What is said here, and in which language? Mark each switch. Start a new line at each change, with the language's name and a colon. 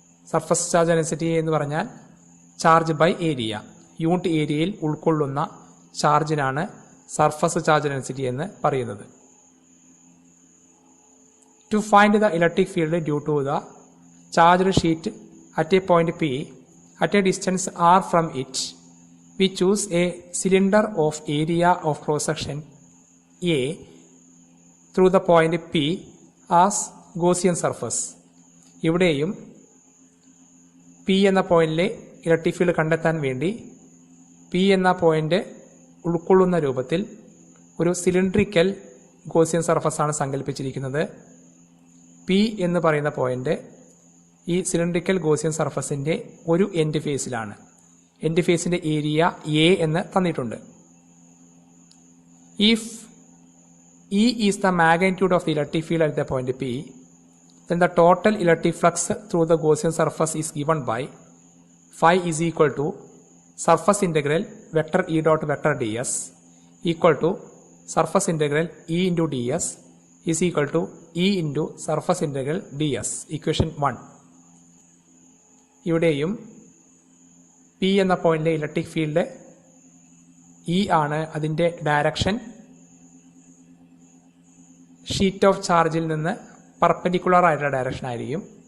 Malayalam: Surface charge density എന്ന് പറഞ്ഞാൽ charge by area. Unit ഏരിയയിൽ ഉൾക്കൊള്ളുന്ന ചാർജിനാണ് സർഫസ് ചാർജ് ഡെൻസിറ്റി എന്ന് പറയുന്നത്.
English: To find the electric field due to the charged sheet at a point P at a distance r from it, we choose a cylinder of area of cross section A through the point P as Gaussian surface.
Malayalam: ഇവിടെയും P എന്ന പോയിന്റിലെ electric field കണ്ടെത്താൻ വേണ്ടി P എന്ന point ഉൾക്കൊള്ളുന്ന രൂപത്തിൽ ഒരു cylindrical Gaussian surface ആണ് സങ്കല്പിച്ചിരിക്കുന്നത്. P എന്ന് പറയുന്ന പോയിന്റ് ഈ സിലിണ്ടറിക്കൽ ഗോസിയൻ സർഫസിന്റെ ഒരു എൻഡ് ഫേസിലാണ്. എൻഡ് ഫേസിന്റെ ഏരിയ എ എന്ന് തന്നിട്ടുണ്ട്.
English: If E is the magnitude of the electric field at the point P, then the total electric flux through the Gaussian surface is given by phi is equal to surface integral vector E dot vector ds equal to surface integral E into ds is equal to E into surface integral ds. Equation 1.
Malayalam: ഇവിടെയും P എന്ന പോയിന്റിലെ electric field E ആണ്. അതിൻ്റെ direction sheet of ചാർജിൽ നിന്ന് perpendicular ആയിട്ടുള്ള direction ആയിരിക്കും.